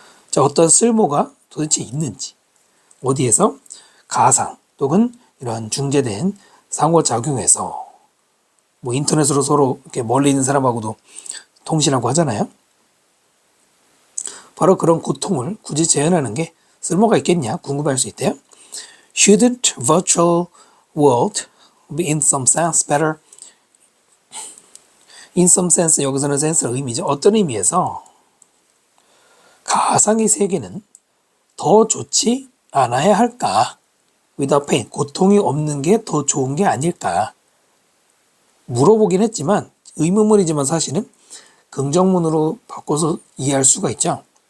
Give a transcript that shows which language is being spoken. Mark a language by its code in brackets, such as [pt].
[ko] 자, 어떤 쓸모가 도대체 있는지 어디에서 가상 또는 이런 중재된 상호작용에서 뭐 인터넷으로 서로 이렇게 멀리 있는 사람하고도 통신하고 하잖아요. 바로 그런 고통을 굳이 재현하는 게 쓸모가 있겠냐 궁금할 수 있대요. [en] Shouldn't virtual world be in some sense better? In some sense [ko] 여기서는 sense의 의미죠. 어떤 의미에서 가상의 세계는 더 좋지 않아야 할까? [en] Without pain [ko] 고통이 없는 게 더 좋은 게 아닐까? 물어보긴 했지만 의문문이지만 사실은 긍정문으로 바꿔서 이해할 수가 있죠.